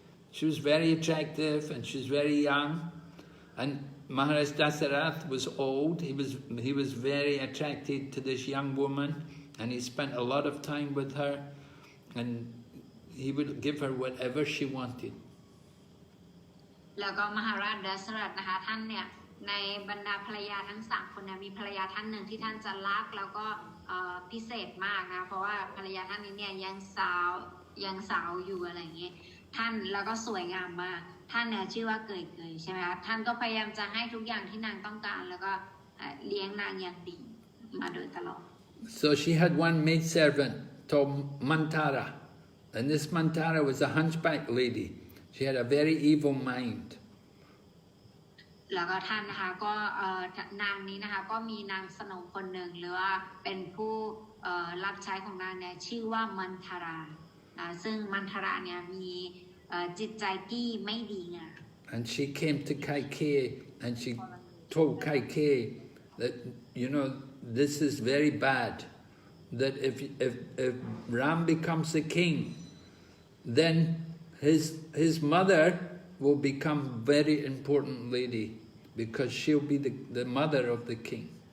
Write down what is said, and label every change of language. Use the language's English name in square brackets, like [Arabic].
[English] She was very attractive and she was very young, and Maharaj Dasarath was old. He was very attracted to this young woman, and he spent a lot of time with her, and he would give her whatever she wanted. [Thai] แล้วก็มหาราชดัสรัตนะคะท่านเนี่ยในบรรดาภรรยาทั้ง3 คนเนี่ยมีภรรยาท่านหนึ่งที่ท่านจะรักแล้วก็พิเศษมากนะเพราะว่าภรรยาท่านนี้เนี่ยยังสาวอยู่อะไรอย่างเงี้ยท่านแล้วก็สวยงามมากท่านเนี่ยชื่อว่าเกยใช่ไหมคะท่านก็พยายามจะให้ทุกอย่างที่นางต้องการแล้วก็เลี้ยงนางอย่างดีมาโดยตลอด [English] So she had one maidservant called Mantara, and this Mantara was a hunchback lady. She had a very evil mind. [Thai] แล้วก็ท่านนะคะก็นางนี้นะคะก็มีนางสนมคนหนึ่งหรือว่าเป็นผู้รับใช้ของนางเนี่ยชื่อว่ามันทาราซึ่งมันทาราเนี่ยมีจิตใจที่ไม่ดีงาม [English] And she came to Kaikeyi and she told Kaikeyi that, you know, this is very bad, that if Ram becomes the king, then his mother will become very important lady, because she'll be the mother of the king.